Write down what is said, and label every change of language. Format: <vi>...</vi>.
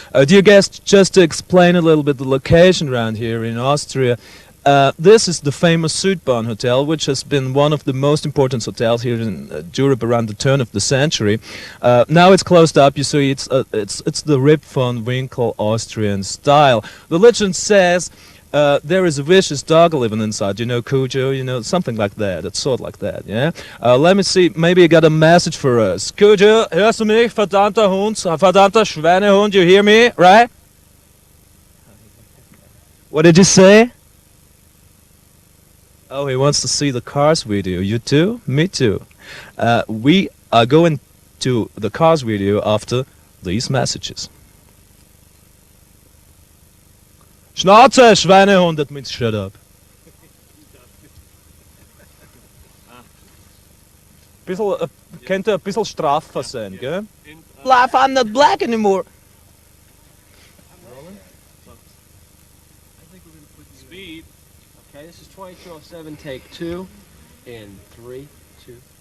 <en>Dear guests, just to explain a little bit the location around here in Austria, this is the famous Südbahn Hotel, which has been one of the most important hotels here in Europe around the turn of the century. Now it's closed up. You see, it's the Rip von Winkle Austrian style. The legend says there is a vicious dog living inside. You know, Cujo. You know, something like that. It's sort of like that. Yeah. Let me see. Maybe you got a message for us.</en> <de>Cujo, hörst du mich, verdammter Hund, verdammter Schweinehund?</de> <en>You hear me, right? What did you say? Oh, he wants to see the Cars video. You too? Me too. We are going to the Cars video after these messages.</en> <de>Schnauze, Schweinehund,</de> <en>that means shut up.</en> <de>Könnte ein bisschen straffer sein, gell?</de> <en>Life, I'm not black anymore. speed. Okay, this is 2207, take 2. In 3, 2.</en>